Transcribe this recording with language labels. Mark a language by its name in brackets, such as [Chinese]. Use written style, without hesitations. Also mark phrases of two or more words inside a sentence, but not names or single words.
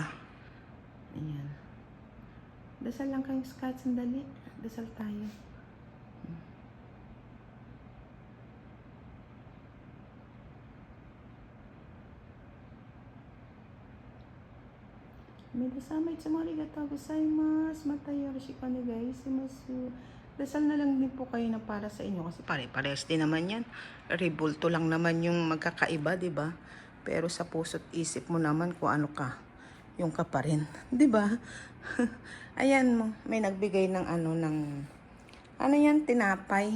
[Filipino] Ayan, dasal lang kayo, Scott, sandali, dasal tayo. [Japanese] 弥陀様 いつも ありがとう ございます. また よろしく お願い します. [Filipino] Dasal na lang din po kayo na para sa inyo kasi pare-parehas din naman yan. Rebulto lang naman yung magkakaiba, di ba? Pero sa puso't isip mo naman kung ano ka, yung ka pa rin, di ba? Ayan, may nagbigay ng ano yan, tinapay.